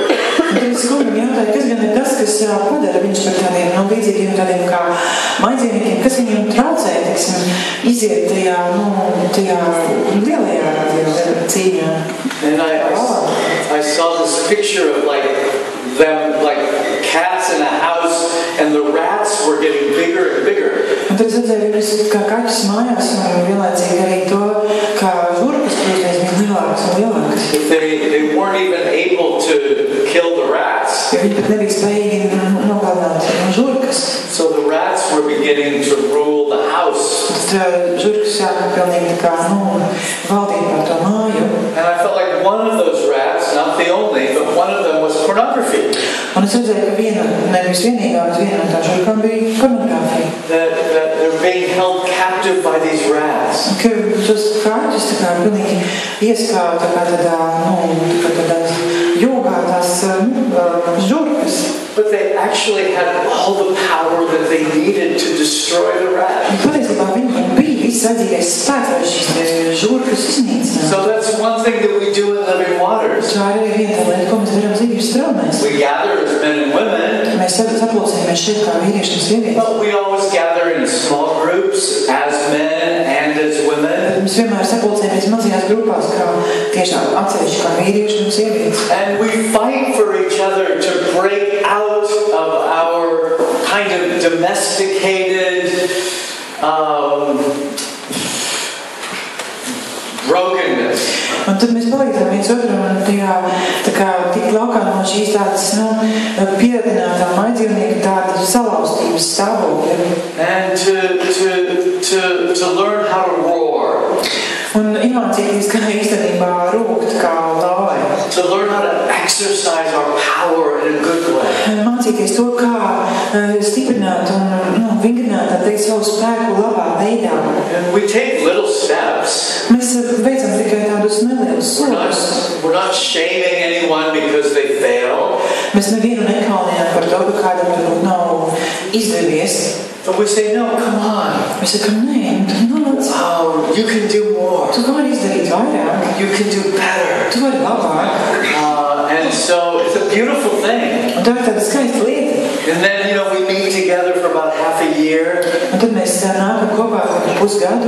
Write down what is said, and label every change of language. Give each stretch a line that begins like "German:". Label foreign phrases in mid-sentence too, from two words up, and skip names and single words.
Latvian: Es kungam jautāju, kas gan ir tas, kas padara viņus par tādiem līdzīgiem tādiem kā mājdzīvniekiem, kas viņiem traucē, iziet tajā lielajā cīņā.
English: And I saw this picture of like them, like cats in a house, and the rats were getting bigger and bigger.
Latvian: Un tad es redzēju viņus kā kaķis mājās, un vienlaicīgi arī to, kā žurkas, protams, bija lielākas un lielākas.
English: They weren't even able to kill the rats.
Latvian: Ja viņi pat nebija spējīgi nogalināt žurkas.
English: So the rats were beginning to rule the house.
Latvian: Tad žurkas sāka pilnīgi kā valdīt par to māju.
English: And I felt like one of those rats, not the only, but one of them was pornography.
Latvian: Un es redzēju, ka nevis vienīgā, bet viena no tā žurkām bija pornogrāfija.
English: That they're being held captive by these rats.
Latvian: Ka tos kaķus tā kā pilnīgi ieskāva tā kā tādā jūgā tās žurkas.
English: But they actually had all the power that they needed to destroy the rat.
Latvian: Patiesībā viņiem bija viss vajadzīgais spēks, lai šīs žurkas iznīcinātu.
English: So that's one thing that we do in Living Waters.
Latvian: Tā arī viena lieta, ko mēs darām dzīvības straumēs.
English: We gather as men and women.
Latvian: Mēs sapulcējamies šeit kā vīrieši un sievietes.
English: But we always gather in small groups as men and as women.
Latvian: mēs vienmēr sapulcējamies mazajās grupās, kā tiešām atsevišķi kā vīrieši un sievietes.
English: And we fight for each other to break out of our kind of domesticated brokenness.
Latvian: Un tad mēs palīdzam viens otram tajā, tā kā tik laukā no šīs tādas, pieradinātā maidzīvnieka tāda salauztības stāvokļa.
English: And to learn how to roar.
Latvian: Un iemācīties, kā īstenībā rūkt, kā lāvai.
English: To learn how to exercise our power in a good way.
Latvian: Mācīties to, kā stiprināt un vingrināt, tā teikt, savu spēku labā veidā.
English: And we take little steps.
Latvian: Mēs veicam tikai tādus nelielus soļus.
English: We're not shaming anyone because they fail.
Latvian: Mēs nevienu nekaunējam par to, ka kādam varbūt nav izdevies.
English: But we say, no, come on.
Latvian: Mēs sakam, nē,
English: you can do more.
Latvian: Tu vari izdarīt vairāk.
English: You can do better.
Latvian: Tu vari labāk.
English: And so it's a beautiful thing.
Latvian: Un tā ir tāda skaista lieta.
English: And then, we meet together for about half a year.
Latvian: Un tad mēs nākam kopā pusgadu.